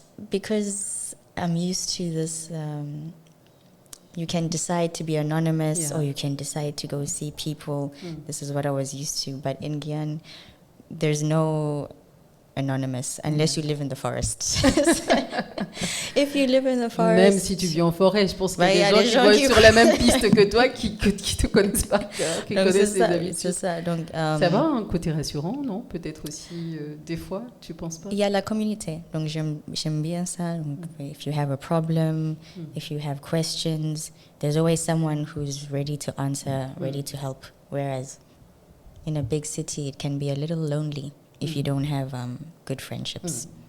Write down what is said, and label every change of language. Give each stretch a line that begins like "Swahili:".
English: Because I'm used to this. You can decide to be anonymous or you can decide to go see people. This is what I was used to. But in Guyane, there's no anonymous unless you live in the forest. If you live in the forest...
French: Même si tu vis en forêt, je pense qu'il y a des gens qui vont sur la même piste que toi qui te connaissent pas, qui connaissent les habitudes. C'est ça. Donc, ça va, un côté rassurant, non? Peut-être aussi, des fois, tu penses pas? Il y a la communauté. Donc, j'aime bien ça.
English: Donc, if you have a problem, if you have questions, there's always someone who's ready to answer, ready to help. Whereas in a big city, it can be a little lonely if you don't have good friendships.